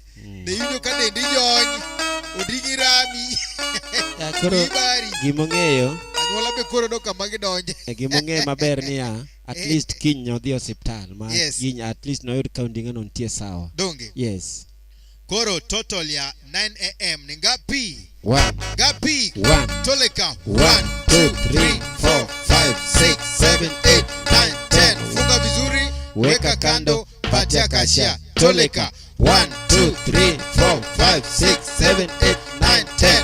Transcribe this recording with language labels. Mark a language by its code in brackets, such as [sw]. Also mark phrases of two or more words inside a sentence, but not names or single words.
[luo] Ne yudo ka dendi jony odingi rami. Koro gimong'eyo anyuola be koro do kama gidonje. Gimong'eyo maber niya [en] at least [luo] kiny nodhi hospital ma kiny [en] at least [luo] noyud ka onding'eno nitie sawa. Donge. Yes. [sw] Koro total ya 9 a.m. ni ngapi? 1. Ngapi? 1. Toleka. 1, 2, 3, 4, 5, 6, 7, 8, 9, 10. Funga vizuri, weka kando, patia kasha. Toleka. 1, 2, 3, 4, 5, 6, 7, 8, 9, 10.